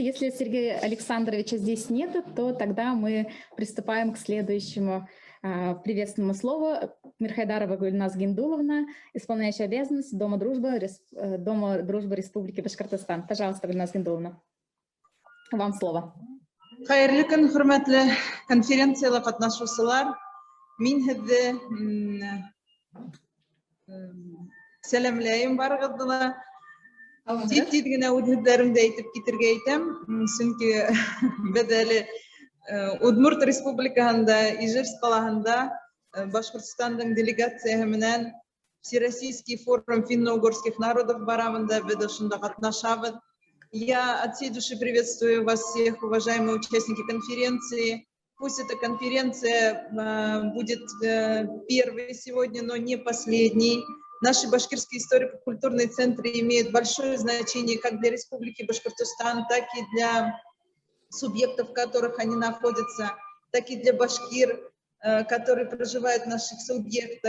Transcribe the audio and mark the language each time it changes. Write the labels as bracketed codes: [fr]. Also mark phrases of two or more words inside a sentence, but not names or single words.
[ru] Если Сергея Александровича здесь нет, то тогда мы приступаем к следующему приветственному слову. Мирхайдарова Гульназ Гиндуловна, исполняющая обязанности Дома дружбы Республики Башкортостан. Пожалуйста, Гульназ Гиндуловна, вам слово. [ba] Хайырлы көн, хөрмәтле конференцияга катнашучылар. Мин һеҙҙе сәләмләйем барығыҙҙы. Тиҙ генә үҙ һүҙҙәремде әйтеп китергә итәм, сөнки беҙ әле Удмурт Республикаһында, Ижевск ҡалаһында Башҡортостандың делегацияһы менән [ru] Всероссийский форум финно-угорских народов [ba] барабыҙ да беҙ ошонда ҡатнашабыҙ. [ru] Я от всей души приветствую вас всех, уважаемые участники конференции. Пусть эта конференция будет первой сегодня, но не последней. Наши башкирские историко-культурные центры имеют большое значение как для Республики Башкортостан, так и для субъектов, в которых они находятся, так и для башкир, которые проживают в наших субъектах.